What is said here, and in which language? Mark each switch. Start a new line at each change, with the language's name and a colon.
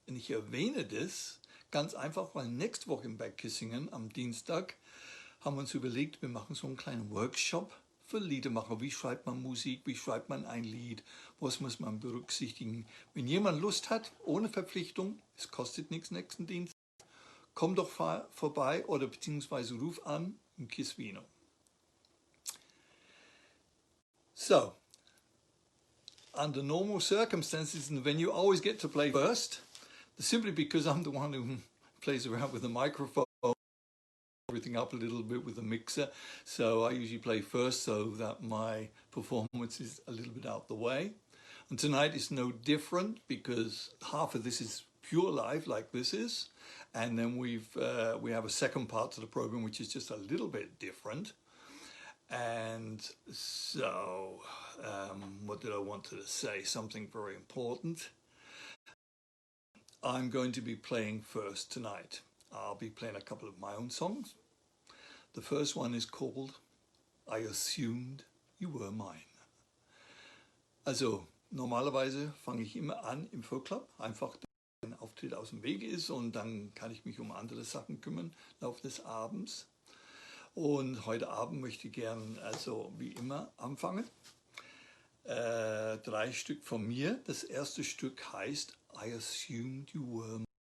German: Und ich erwähne das ganz einfach, weil nächste Woche in Bergkissingen am Dienstag haben wir uns überlegt, wir machen so einen kleinen Workshop für Liedermacher. Wie schreibt man Musik? Wie schreibt man ein Lied? Was muss man berücksichtigen? Wenn jemand Lust hat, ohne Verpflichtung, es kostet nichts nächsten Dienstag, komm doch vorbei oder beziehungsweise ruf an im Kisvino.
English: So, under normal circumstances in the venue, I always get to play first, simply because I'm the one who plays around with the microphone, everything up a little bit with the mixer. So I usually play first so that my performance is a little bit out the way. And tonight is no different because half of this is pure live like this is. And then we have a second part to the program which is just a little bit different. And so what did I want to say? Something very important. I'm going to be playing first tonight. I'll be playing a couple of my own songs. The first one is called I Assumed You Were Mine.
German: Also normalerweise fange ich immer an im Folkclub, einfach ein Auftritt aus dem Wege ist und dann kann ich mich um andere Sachen kümmern im Laufe des Abends. Und heute Abend möchte ich gern, also wie immer, anfangen. 3 Stück von mir. Das erste Stück heißt I Assumed You Were Mine.